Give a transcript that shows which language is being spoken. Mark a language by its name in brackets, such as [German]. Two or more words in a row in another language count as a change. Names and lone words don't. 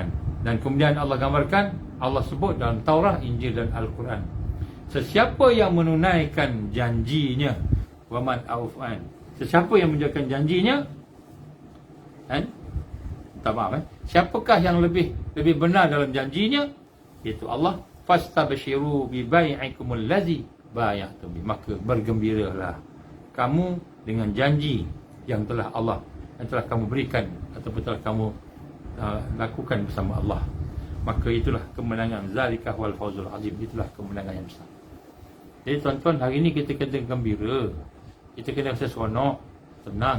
[Malay] Dan kemudian Allah gambarkan, Allah sebut dalam Taurat, Injil dan Al-Quran, sesiapa yang menunaikan janjinya, [Arabic] ومن أوفى, [Malay] sesiapa yang menjalankan janjinya, kan? Tak maaf, siapakah yang lebih benar dalam janjinya? [Arabic] Iaitu Allah. فاستبشروا ببيعكم الذي بايعتم به, [Malay] maka bergembiralah kamu dengan janji yang telah kamu berikan ataupun telah kamu lakukan bersama Allah. Maka itulah kemenangan, [Arabic] ذلك هو الفوز العظيم, [Malay] itulah kemenangan yang besar. Jadi tuan-tuan, hari ini kita kena gembira, kita kena rasa seronok, tenang.